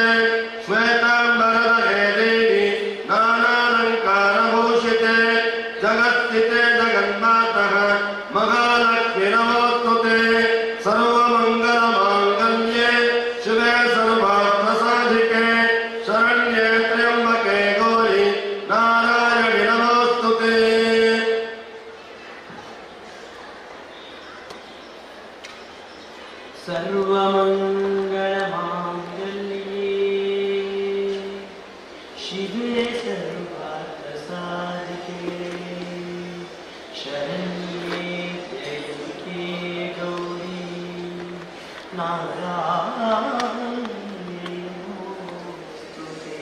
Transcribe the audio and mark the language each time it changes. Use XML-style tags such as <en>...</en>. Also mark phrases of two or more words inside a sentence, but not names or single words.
<sa>ಶ್ವೇತಾಂಬರಧರೆ ದೇವಿ ನಾನಾಲಂಕಾರಭೂಷಿತೆ ಜಗತ್ಸ್ಥಿತೆ ಜಗನ್ಮಾತಃ ಮಹಾಲಕ್ಷ್ಮಿ ನಮೋಸ್ತುತೆ. ಸರ್ವಮಂಗಲ ಮಾಂಗಲ್ಯೆ ಶಿವೆ ಸರ್ವಾರ್ಥ ಸಾಧಿಕೆ ಶರಣ್ಯೆ ತ್ರ್ಯಂಬಕೆ ಗೌರಿ ನಾರಾಯಣಿ ನಮೋಸ್ತುತೆ. सर्वमङ्गलमाङ्गल्ये शिवे सर्वार्थसाधिके शरण्ये त्र्यम्बके गौरी नारायणी नमोस्तुते.</sa>